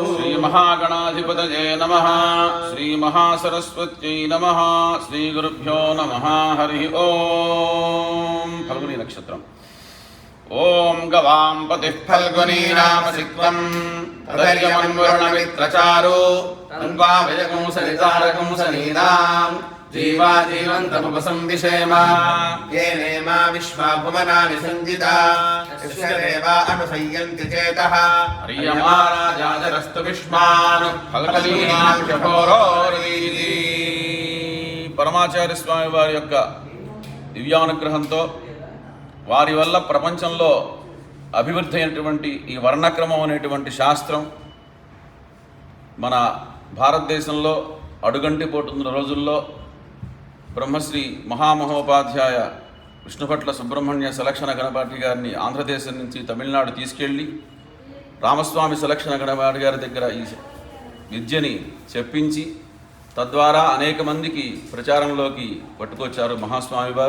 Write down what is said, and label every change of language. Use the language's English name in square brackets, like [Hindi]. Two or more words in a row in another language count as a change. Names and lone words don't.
[Sanskrit] श्रीमहागणाधिपतये नमः श्रीमहासरस्वत्यै नमः श्रीगुरुभ्यो नमः हरिः ओम् फल्गुनी नक्षत्रम् ओम गवां पतिः फल्गुनी नाम सिक्वम् तदर्यमन्वरुणमित्रचारो तन्वा वयगुंसरितारगुंसनीनाम् जीवा जीवन्तमुपसंविषेम येनेमा विश्वा भुवनानि सञ्जिता यस्य देवा अनुसयन्ति चेतः हरियमा राजाजरस्तु विष्मान् फल्गुनीनां शठोरोर्वीति [Telugu] పరమాచార్య స్వామి వారి యొక్క దివ్యానుగ్రహంతో వారి వల్ల ప్రపంచంలో అభివృద్ధి అయినటువంటి ఈ వర్ణక్రమం అనేటువంటి శాస్త్రం మన భారతదేశంలో అడుగంటి పోతున్న రోజుల్లో బ్రహ్మశ్రీ మహామహోపాధ్యాయ విష్ణుభట్ల సుబ్రహ్మణ్య సలక్షణ గణపాటి గారిని ఆంధ్రదేశం నుంచి తమిళనాడు తీసుకెళ్ళి రామస్వామి సలక్షణ గణపాటి గారి దగ్గర ఈ విద్యని చెప్పించి తద్వారా అనేక మందికి ప్రచారంలోకి పట్టుకొచ్చారు మహాస్వామి వారు.